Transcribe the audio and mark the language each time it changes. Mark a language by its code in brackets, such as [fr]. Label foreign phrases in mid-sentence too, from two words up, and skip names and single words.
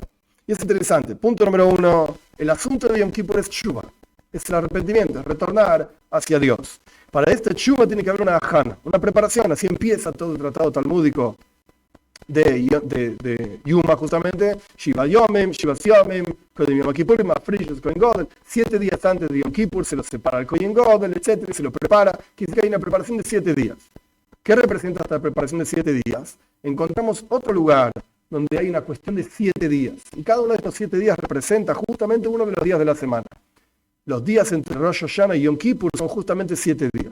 [es] Y es interesante. Punto número 1, el asunto de Yom Kippur es Tshuva, es el arrepentimiento, es retornar hacia Dios. Para este Tshuva tiene que haber una ajana, una preparación, así empieza todo el tratado talmúdico de Yuma, justamente, [he] שבעה ימים שבעה ימים קודם יום כיפור מפריש כהן גדול, [es] 7 días antes de Yom Kippur se lo separa el [he] כהן גדול, [es] etc., se lo prepara, quiere decir que hay una preparación de 7 días. ¿Qué representa esta preparación de 7 días? Encontramos otro lugar donde hay una cuestión de 7 días, y cada uno de estos 7 días representa justamente uno de los días de la semana. Los días entre Rosh Hashanah y Yom Kippur son justamente 7 días.